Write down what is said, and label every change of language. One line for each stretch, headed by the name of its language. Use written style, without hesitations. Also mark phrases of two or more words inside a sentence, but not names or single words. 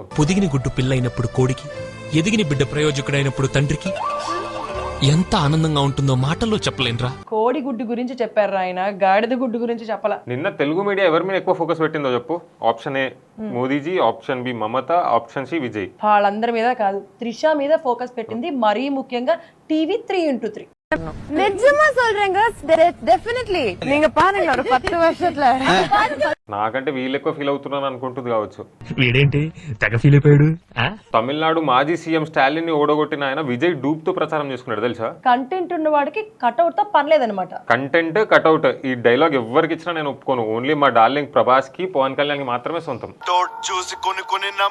Telugu: పొదిగిని గుడ్డు పిల్లైనప్పుడు కోడికి, ఎదిగిని బిడ్డ ప్రయోజకుడైనప్పుడు తండ్రికి ఎంత ఆనందంగా ఉంటుందో మాటల్లో చెప్పలేనురా. కోడి గుడ్డు గురించి చెప్పారు ఆయన, గాడిద గుడ్డు గురించి చెప్పాల. నిన్న తెలుగు మీడియా ఎవరి మీద ఎక్కువ ఫోకస్ పెట్టిందో చెప్పు.
English: option A
Telugu: మోదీజీ,
English: option B
Telugu: మమత,
English: option C
Telugu: విజయ్. వాళ్ళందరి మీద కాదు, త్రిష మీద ఫోకస్ పెట్టింది, మరీ ముఖ్యంగా టీవీ 3x3.
Tamil: நிஜமா சொல்றேங்க, டெஃபினெட்லி நீங்க பாருங்க ஒரு 10 வருஷத்துல.
Telugu: నాకంటే వీళ్ళు ఎక్కువ ఫీల్ అవుతున్నాను అనుకుంటుంది కావచ్చు. వీడేంటి తెగ ఫీల్ అయిపోయాడు? తమిళనాడు మాజీ సీఎం స్టాలిన్ ని ఓడగొట్టిన ఆయన విజయ్ డూప్ తో ప్రచారం చేసుకున్నాడు తెలుసా. కంటెంట్ ఉన్న వాడికి కట్అవుట్ తో పర్లేదన్నమాట. కంటెంట్ కట్అవుట్ ఈ డైలాగ్ ఎవరికి ఇచ్చినా నేను ఒప్పుకోను. ఓన్లీ మా డార్లింగ్ ప్రభాస్ కి, పవన్ కళ్యాణ్ కి మాత్రమే సొంతం.